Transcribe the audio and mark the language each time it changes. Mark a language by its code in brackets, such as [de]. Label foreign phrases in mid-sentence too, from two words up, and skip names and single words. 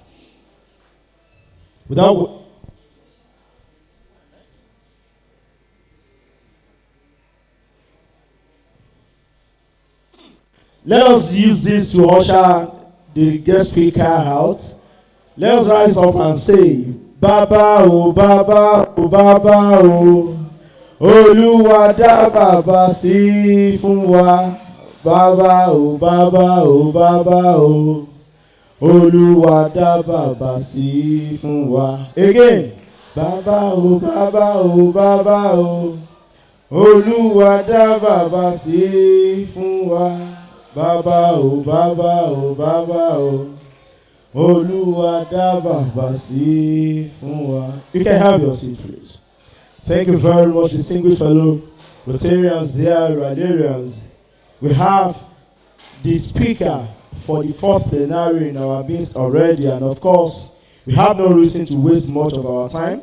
[en] Without. Let us use this to usher the guest speaker out. Let us rise up and say, [yo] Baba o, Baba o, Baba o. Olúwa dá bàbá sí fún wa. Baba o, Baba o, Baba o. Olúwa dá bàbá sí fún wa. Again. Baba o, Baba o, Baba o. Olúwa dá bàbá sí fún wa. Baba o, Baba o, Baba o. Olúwa dá bàbá sí fún wa. [en] You can have your seat, please. Thank you very much, distinguished fellow Rotarians, dear Rylarians. We have the speaker for the fourth plenary in our midst already, and of course, we have no reason to waste much of our time.